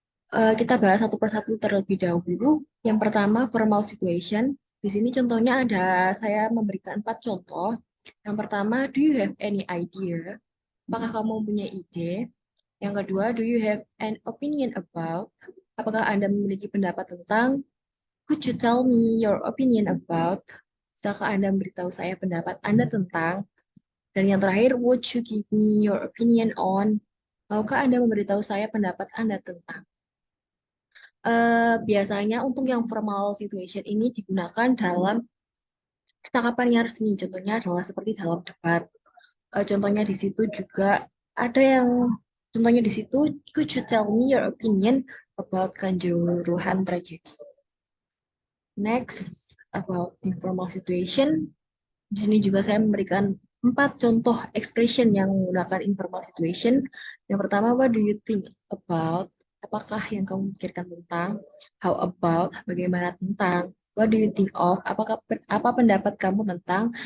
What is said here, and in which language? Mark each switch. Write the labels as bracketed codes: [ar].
[id] Kita bahas satu persatu terlebih dahulu. Yang pertama formal situation. Di sini contohnya ada saya memberikan 4 contoh. Yang pertama, [en] do you have any idea? [id] Apakah kamu punya ide? Yang kedua, [en] do you have an opinion about? [id] Apakah Anda memiliki pendapat tentang? [en] Could you tell me your opinion about? [id] Bisakah Anda memberitahu saya pendapat Anda tentang? Dan yang terakhir, [en] would you give me your opinion on? [id] Maukah Anda memberitahu saya pendapat Anda tentang? Biasanya untuk yang formal situation ini digunakan dalam percakapan yang resmi. Contohnya adalah seperti dalam debat. Contohnya di situ juga ada yang contohnya di situ, [en] could you tell me your opinion about Kanjuruhan tragedy? Next, about informal situation. [id] Di sini juga saya memberikan 4 contoh expression yang menggunakan informal situation. [en] Yang pertama, what do you think about? [id] Apakah yang kamu pikirkan tentang? [en] How about? [id] Bagaimana tentang? [en] What do you think of? [id] Apa pendapat kamu tentang?